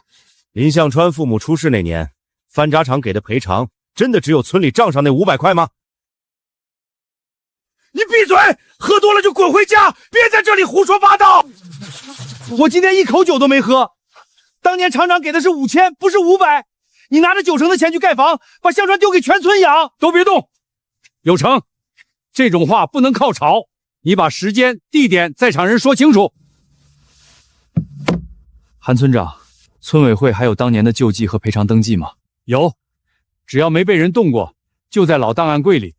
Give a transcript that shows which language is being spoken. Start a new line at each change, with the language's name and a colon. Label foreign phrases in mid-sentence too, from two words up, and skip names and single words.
Chinese: 林向川父母出事那年，翻渣廠給的賠償真的只有村裡賬上那500塊嗎？你閉嘴！喝多了就滾回家，別在這裡胡說八道！我今天一口酒都沒喝。當年廠長給的是5000，不是500。你拿着90%的錢去蓋房，把向川丟給全村養，都別動。有成，這種話不能靠吵，你把時間、地點在場人說清楚。韓村長，村委會還有當年的救濟和賠償登記嗎？有，只要沒被人動過，就在老檔案櫃裡。